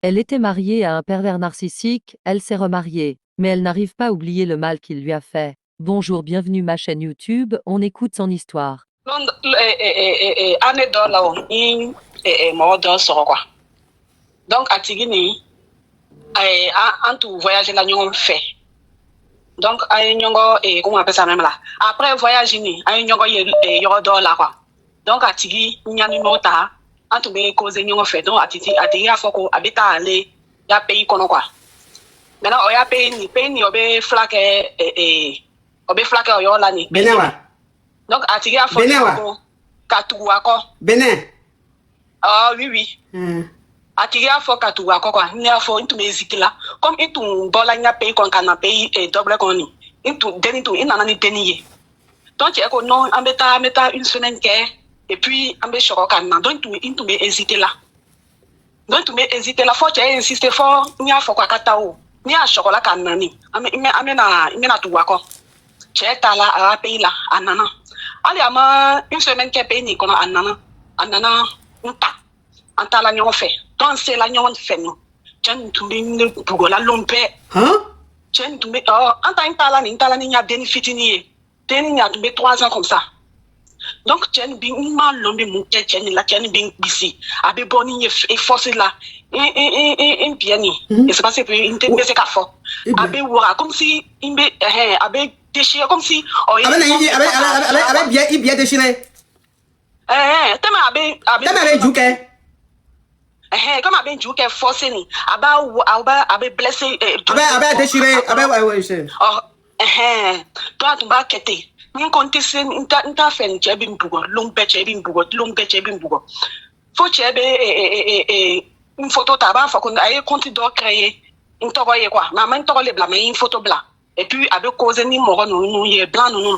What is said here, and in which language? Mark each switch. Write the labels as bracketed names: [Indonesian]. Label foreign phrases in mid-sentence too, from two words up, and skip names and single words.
[French] Elle était mariée à un pervers narcissique, elle s'est remariée, mais elle n'arrive pas à oublier le mal qu'il lui a fait. Bonjour, bienvenue ma chaîne YouTube, on écoute son histoire. [Bambara] Année dɔ la o ni mɔgɔ dɔ sɔrɔ quoi. Donc a tigi nin an tun voyage la ɲɔgɔn fɛ. Donc an ye ɲɔgɔn [French] comment on appelle ça même là. [Bambara] Après voyage nin an ye ɲɔgɔn ye yɔrɔ dɔ la quoi. Donc a tigi ɲa numéro ta an tun bɛ causer ɲɔgɔn fɛ. Donc a tigi y'a fɔ ko a bɛ taa ale ya pays kɔnɔ quoi. Maintenant o ya pays nin o bɛ fila kɛ o yɔrɔ la nin. Benin wa. Donc a tigi y'a fɔ ko ka tugu a kɔ. Benin. [French] Ah oui oui. [Bambara] A tigi y'a fɔ ka tugu a kɔ quoi. Ne y'a fɔ n tun bɛ hésiter la. Comme i tun bɔla n ka pays kɔnɔ ka na pays dɔbɛlɛ kɔnɔ nin. I nana ni denni ye. Donc cɛ ko non an bɛ taa [French] une semaine [Bambara] kɛ [French] et puis [Bambara] an bɛ sɔrɔ ka na. Donc n tun bɛ hésiter la. Fɔ cɛ insiste fɔ n y'a fɔ ko a ka taa o. Ni y'a sɔrɔla ka na nin n bɛna tugu a kɔ. Cɛ taala a ka pays la a nana. Hali a ma [French] une semaine [Bambara] kɛ pays nin kɔnɔ a nana n ta an taala ɲɔgɔn fɛ. Donc an sela ɲɔgɔn fɛ nin cɛ nin tun bɛ ne bugɔla lon bɛɛ. Cɛ nin tun bɛ an ta n taala ni n y'a denni fitinin ye. Denni nin a tun bɛ [French] 3 ans comme ça. [Bambara] Donc cɛ nin bi n ma lɔn bɛ mun kɛ cɛ nin la cɛ nin bɛ n bisi a bɛ bɔ ni ye force la n biɲɛ nin [French] et c'est parce que [Bambara] n tɛ se k'a fɔ a bɛ wara [French] comme si [Bambara] n bɛ a bɛ déchiré [French] comme si [Bambara] a bɛ [French] bien déchiré. [Bambara] Tellement a bɛ ju kɛ. Comme a bɛ ju kɛ force nin a bɛ blessé. A bɛ déchiré a bɛ donc a tun b'a kɛ ten. Ni ko n t'a fɛ nin cɛ bɛ n bugɔ lon bɛɛ cɛ bɛ n bugɔ fo cɛ bɛ n photo ta a b'a fɔ ko a ye compte dɔ créer n tɔgɔ ye quoi mais a ma n tɔgɔ le bila mais n ye photo bila [French] et puis [Bambara] a bɛ causer ni mɔgɔ ninnu ye blanc ninnu.